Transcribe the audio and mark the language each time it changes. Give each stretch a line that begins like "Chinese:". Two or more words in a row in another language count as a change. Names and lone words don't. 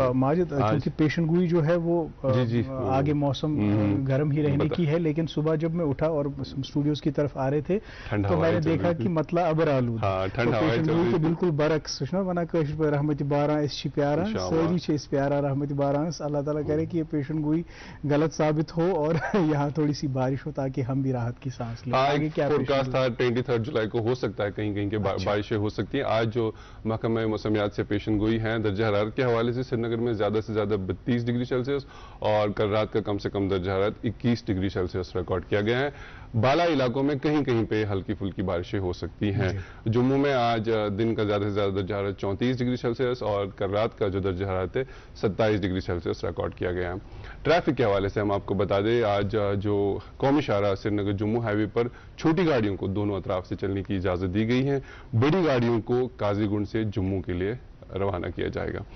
Urdu: اچھا ماجد، کیونکہ پیشن گوئی جو ہے وہ آگے موسم گرم ہی رہنے کی ہے، لیکن صبح جب میں اٹھا اور اسٹوڈیوز کی طرف آ رہے تھے تو میں نے دیکھا کہ مطلع ابر آلود، پیشن گوئی کے بالکل برعکس
Kashmiri: ونان کاشر پہ رحمت باران اس پیاران ساری اس پیارا رحمت باران،
Urdu: اللہ تعالیٰ کرے کہ یہ پیشن گوئی غلط ثابت ہو اور یہاں تھوڑی سی بارش ہو تاکہ ہم بھی راحت کی سانس لیں۔ آگے کیا فورکاسٹ تھا 23 جولائی کو ہو سکتا ہے کہیں کہیں کے بارشیں ہو سکتی ہیں۔ آج جو محکمہ موسمیات سے پیشن گوئی ہیں درجہ حرارت کے حوالے سے سری نگر میں زیادہ سے زیادہ 32 ڈگری سیلسیس اور کل رات کا کم سے کم درجہ حرارت 21 ڈگری سیلسیس ریکارڈ کیا گیا ہے۔ بالا علاقوں میں کہیں کہیں پہ ہلکی پھلکی بارشیں ہو سکتی ہیں۔ جموں میں آج دن کا زیادہ سے زیادہ درجہ حرارت 34 ڈگری سیلسیس اور کل رات کا جو درجہ حرارت ہے 27 ڈگری سیلسیس ریکارڈ کیا گیا ہے۔ ٹریفک کے حوالے سے ہم آپ کو بتا دیں، آج جو قومی شاہراہ سری نگر جموں ہائی وے پر چھوٹی گاڑیوں کو دونوں اطراف سے چلنے کی اجازت دی گئی ہے، بڑی گاڑیوں کو قاضی گنڈ سے جموں کے لیے روانہ کیا جائے گا۔